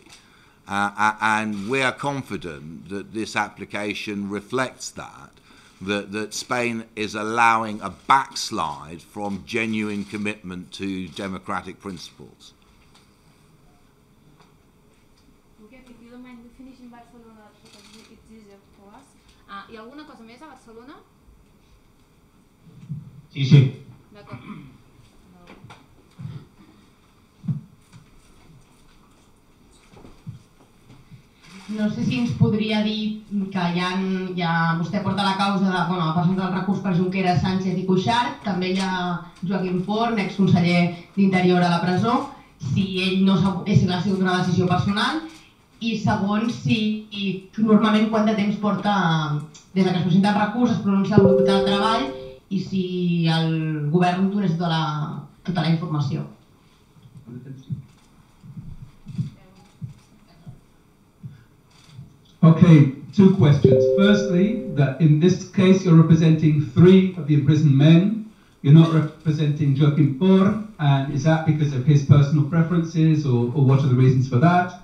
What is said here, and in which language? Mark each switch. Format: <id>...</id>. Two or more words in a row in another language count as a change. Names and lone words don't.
<en>And we are confident that this application reflects that Spain is allowing a backslide from genuine commitment to democratic principles. Okay, if you don't mind, we finish in Barcelona because it's easier for us.</en> <ca>Hi ha alguna cosa més a Barcelona? Sí. D'acord. No sé si ens podria dir que vostè porta la causa ha presentat el recurs per Junqueras, Sànchez i Cuixart, també hi ha Joaquim Forn, exconseller d'Interior a la presó, si ell no és la seva una decisió personal, i segon, si normalment quant de temps porta des que es presenta el recurs, es pronuncia el grup de treball i si el govern donés tota la informació.</ca> <en>Okay, two questions. Firstly, that in this case you're representing 3 of the imprisoned men. You're not representing Joaquim Forn, and is that because of his personal preferences, or what are the reasons for that?</en>